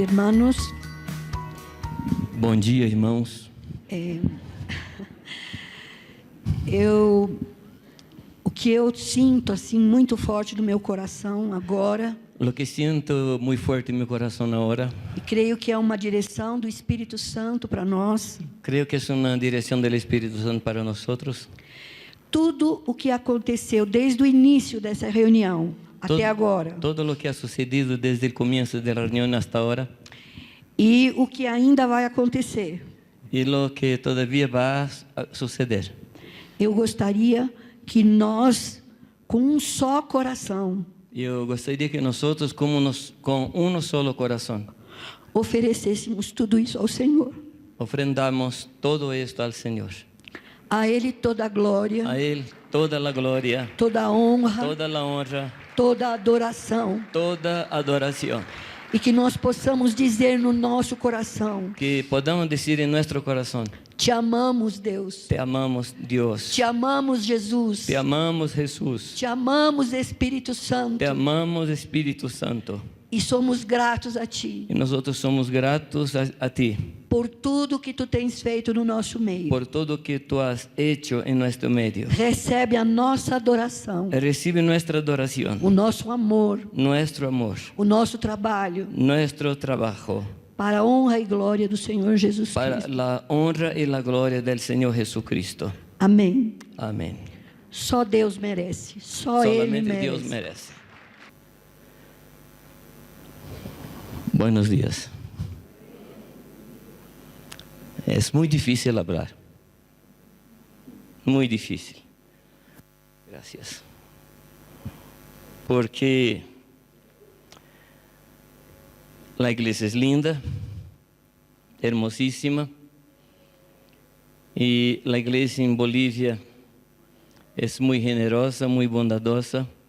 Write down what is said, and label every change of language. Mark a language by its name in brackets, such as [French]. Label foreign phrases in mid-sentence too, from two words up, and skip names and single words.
[Spanish] hermanos. [Portuguese] Bom dia, irmãos. O que eu sinto assim muito forte no meu coração agora, [Spanish] Lo que siento muy fuerte en mi corazón ahora, [Portuguese] e creio que é uma direção do Espírito Santo para nós. [Spanish] creo que es una dirección del Espíritu Santo para nosotros. [Portuguese] Tudo o que aconteceu desde o início dessa reunião até agora, [Spanish] Todo lo que ha sucedido desde el comienzo de la reunión hasta ahora [Portuguese] e o que ainda vai acontecer, [Spanish] y lo que todavía va a suceder. [Portuguese] eu gostaria que nós, com só coração, [Spanish] Yo gostaría que nosotros, con uno solo corazón, [Portuguese] oferecêssemos tudo isso ao Senhor. [Spanish] ofrendamos todo esto al Señor. [Portuguese] A Ele toda a glória, [Spanish] A Él toda la gloria, [Portuguese] toda a honra, [Spanish] toda la honra, [Portuguese] toda a adoração. [Spanish] toda adoración. [Portuguese] E que nós possamos dizer no nosso coração: [Spanish] Que podamos decir en nuestro corazón: [Portuguese] te amamos, Deus. [Spanish] te amamos, Dios. [Portuguese] Te amamos, Jesus. [Spanish] Te amamos, Jesús. [Portuguese] Te amamos, Espírito Santo. [Spanish] Te amamos, Espíritu Santo. [Portuguese] E somos gratos a Ti [Spanish] Y nosotros somos gratos a ti [Portuguese] por tudo que Tu tens feito no nosso meio. [Spanish] por todo que tú has hecho en nuestro medio. [Portuguese] Recebe a nossa adoração, [Spanish] Recibe nuestra adoración, [Portuguese] o nosso amor, [Spanish] nuestro amor, [Portuguese] o nosso trabalho, [Spanish] nuestro trabajo, [Portuguese] para a honra e glória do Senhor Jesus [Spanish] para [Portuguese] Cristo. [Spanish] la honra y la gloria del Señor Jesucristo. [Portuguese] Amém. [Spanish] Amén. [Portuguese] Só Deus merece. Só Ele [Spanish] Solamente [Portuguese] merece. [Spanish] Dios merece. Buenos días. Es muy difícil hablar. Muy difícil. Gracias. Porque la iglesia es linda, hermosísima, y la iglesia en Bolivia es muy generosa, muy bondadosa.